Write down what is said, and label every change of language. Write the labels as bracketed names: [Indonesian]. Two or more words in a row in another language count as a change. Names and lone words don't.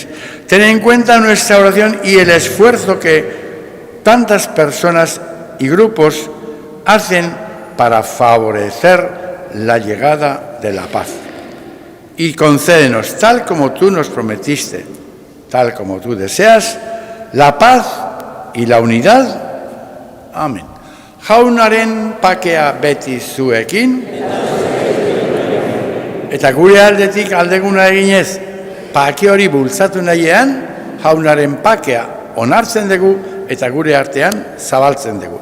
[Spanish] Ten en cuenta nuestra oración y el esfuerzo que tantas personas y grupos hacen para favorecer la llegada de la paz. Y concédenos, tal como tú nos prometiste, tal como tú deseas, la paz y la unidad. Amén. [Basque] Jaunaren pakea beti zuekin, eta gure aldetik aldeguna eginez, pake hori bultzatu nahiean, jaunaren pakea onartzen dugu eta gure artean zabaltzen dugu.